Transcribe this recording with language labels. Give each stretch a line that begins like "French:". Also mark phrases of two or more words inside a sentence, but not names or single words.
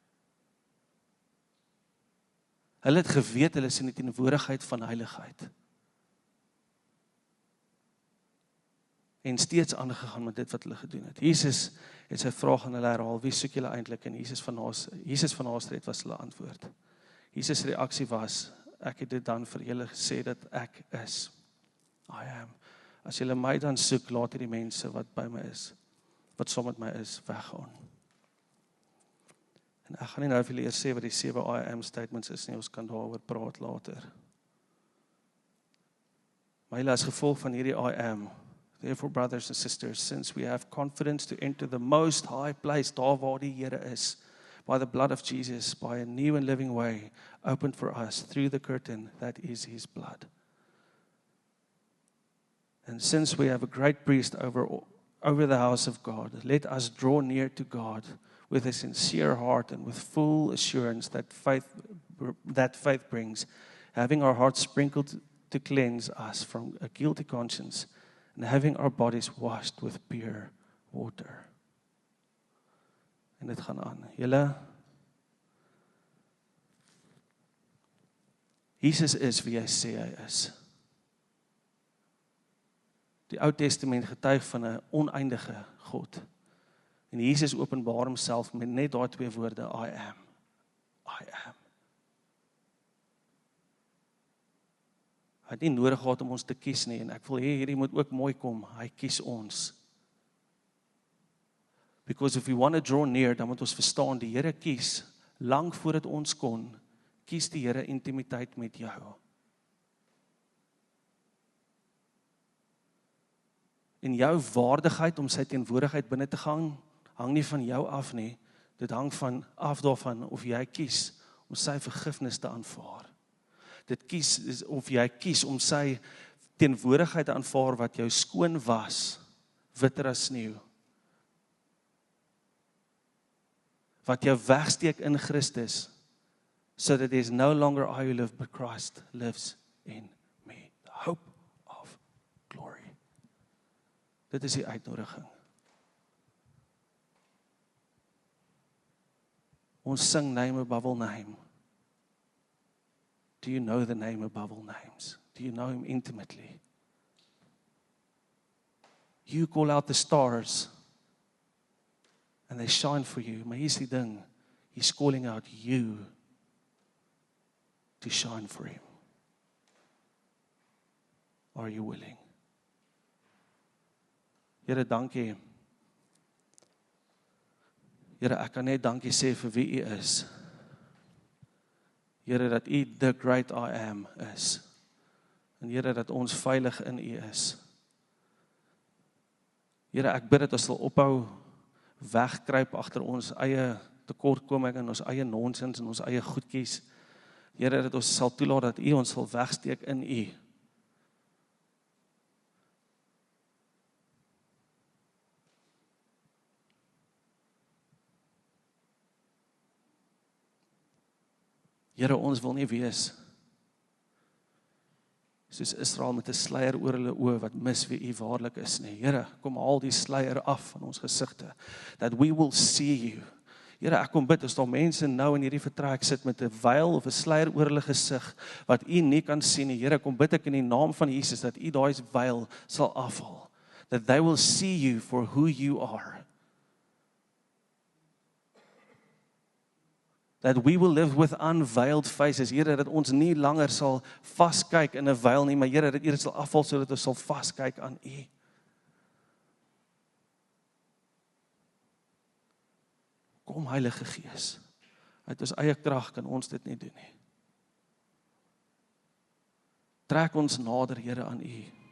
Afrikaans: Hulle het geweet, hulle is in die teenwoordigheid van heiligheid. en steeds aangegaan met dit wat hulle gedoen het. Jesus het sy vraag aan hulle herhaal, wie soek julle eintlik? En Jesus van Nasaret was hulle antwoord. Jesus' reaksie was, ek het dit dan vir julle gesê dat ek is.
English: I am.
Afrikaans: As julle my dan soek, laat die mense wat by my is, wat saam met my is, weggaan. En ek gaan nie nou vir julle eers sê wat die 7
English: I am statements
Afrikaans: is nie, ons kan daaroor praat later. Maar julle as gevolg van hierdie
English: I am, therefore brothers and sisters, since we have confidence to enter the most high place,
Afrikaans: daar waar die Here is,
English: by the blood of Jesus, by a new and living way, opened for us through the curtain that is his blood. And since we have a great priest over the house of God, let us draw near to God with a sincere heart and with full assurance that faith brings, having our hearts sprinkled to cleanse us from a guilty conscience, and having our bodies washed with pure water.
Afrikaans: En dit gaan aan. Julle, Jesus is wie hy sê hy is. Die Ou Testament getuig van 'n oneindige God. En Jesus openbaar homself met net daai 2 woorde,
English: I am. I am.
Afrikaans: Hy het nie nodig gehad om ons te kies nie, en ek wil hê hierdie moet ook mooi kom, hy kies ons.
English: Because if we want to draw near,
Afrikaans: dan moet ons verstaan, die Here kies, lang voordat ons kon, kies die Here intimiteit met jou. En jou waardigheid om sy teenwoordigheid binne te gaan, hang nie van jou af nie, dit hang af daarvan of jy kies om sy vergifnis te aanvaar. Dit kies of jy kies om sy teenwoordigheid te aanvaar wat jou skoon was, witter as sneeu. Wat jou wegsteek in Christus,
English: so that there is no longer I who live, but Christ lives in me. The hope of glory.
Afrikaans: Dit is die uitnodiging. Ons sing
English: name above all name. Do you know the name above all names? Do you know him intimately? You call out the stars and they shine for you.
Afrikaans: Maar hier's die ding,
English: he's calling out you to shine for him. Are you willing?
Afrikaans: Here, dankie. Here, ek kan net dankie sê vir wie u is. Here, dat u
English: the great I am
Afrikaans: is. En Here, dat ons veilig in u is. Here, ek bid dat ons sal ophou wegkruip agter ons eie tekortkominge en ons eie nonsens en ons eie goedjies. Here, dat ons sal toelaat dat u ons sal wegsteek in u. Here, ons wil nie wees soos Israel met 'n sluier oor hulle oë wat mis wie u waarlik is nie. Here, kom haal die sluier af van ons gesigte,
English: that we will see you.
Afrikaans: Here, ek kom bid, as daar mense nou in hierdie vertrek sit met 'n veil of 'n sluier oor hulle gesig, wat u nie kan sien nie. Here, kom bid ek in die naam van Jesus, dat u daai veil sal afhaal.
English: That they will see you for who you are. That we will live with unveiled faces.
Afrikaans: Here, dat ons nie langer sal vaskyk in 'n veil nie, maar Here, dat u dit sal afval sodat ons sal vaskyk aan u. Kom Heilige Gees. Uit ons eie krag kan ons dit nie doen nie. Trek ons nader, Here, aan u.